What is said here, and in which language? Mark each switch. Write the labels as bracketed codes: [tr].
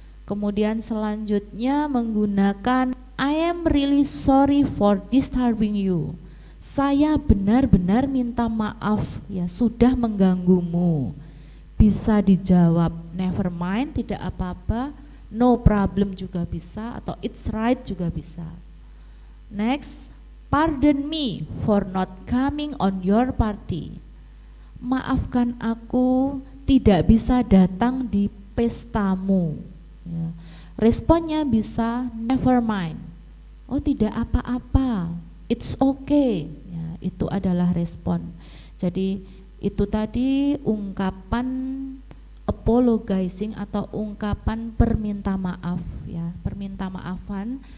[id] Kemudian selanjutnya menggunakan [en] I am really sorry for disturbing you. [id] Saya benar-benar minta maaf ya sudah mengganggumu. Bisa dijawab [en] never mind, [id] tidak apa-apa, [en] no problem [id] juga bisa, atau [en] it's right [id] juga bisa. [en] Next, pardon me for not coming on your party. [id] Maafkan aku tidak bisa datang di pestamu. Ya. Responnya bisa [en] never mind. [id] Oh, tidak apa-apa, [en] it's okay. [id] Ya, itu adalah respon. Jadi itu tadi ungkapan apologizing atau ungkapan perminta maaf ya, perminta maafan.